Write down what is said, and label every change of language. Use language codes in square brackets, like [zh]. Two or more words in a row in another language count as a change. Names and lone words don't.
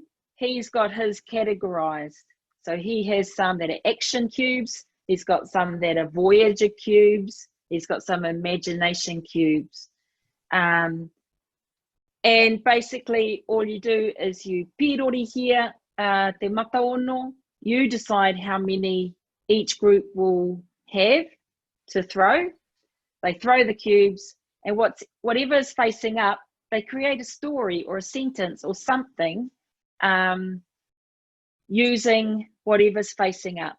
[en] He's got his categorized. So he has some that are action cubes. He's got some that are Voyager cubes. He's got some imagination cubes. And basically all you do is you pirori here, [mi] te mata ono, [en] you decide how many each group will have to throw. They throw the cubes, and whatever is facing up, they create a story or a sentence or something using whatever's facing up.